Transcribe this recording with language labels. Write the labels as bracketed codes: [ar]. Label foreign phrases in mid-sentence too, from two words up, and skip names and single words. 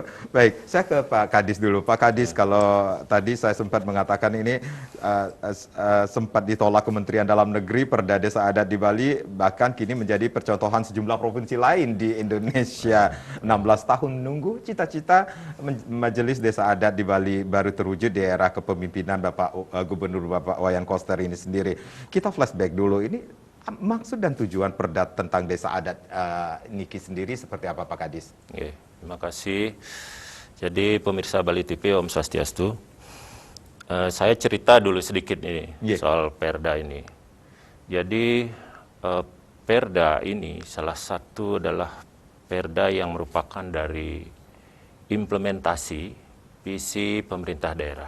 [id] Baik, saya ke Pak Kadis dulu. Pak Kadis, kalau tadi saya sempat mengatakan ini sempat ditolak Kementerian Dalam Negeri, Perda Desa Adat di Bali, bahkan kini menjadi percontohan sejumlah provinsi lain di Indonesia. 16 tahun menunggu, cita-cita Majelis Desa Adat di Bali baru terwujud di era kepemimpinan Gubernur Bapak Wayan Koster ini sendiri. Kita flashback dulu, ini maksud dan tujuan Perda tentang desa adat Niki sendiri seperti apa Pak Kadis? Terima kasih. Jadi pemirsa Bali TV, [ban] Om Swastiastu. [id] Saya cerita dulu sedikit ini soal Perda ini. Jadi Perda ini salah satu adalah Perda yang merupakan dari implementasi visi pemerintah daerah.